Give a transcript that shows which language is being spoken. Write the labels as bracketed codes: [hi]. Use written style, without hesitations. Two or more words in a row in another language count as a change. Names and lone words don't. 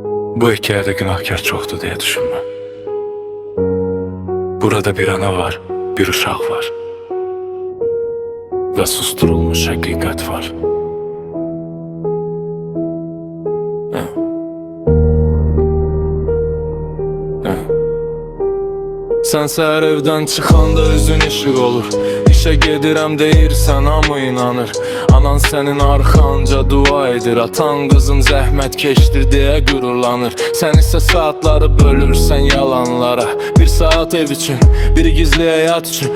[tr] Bu hikayede günahkar çoktu diye düşünme. Burada bir ana var, bir uşak var. Ve susturulmuş hakikat var. [az] Sen səhər evdən çıxanda üzün işıq olur. İşə gedirəm deyirsən, hamı inanır. Anan sənin arxanca dua edir. Atan qızın zəhmət keçdir deyə qürurlanır. Sən isə saatları bölürsən yalanlara. Bir saat ev üçün, bir gizli həyat üçün.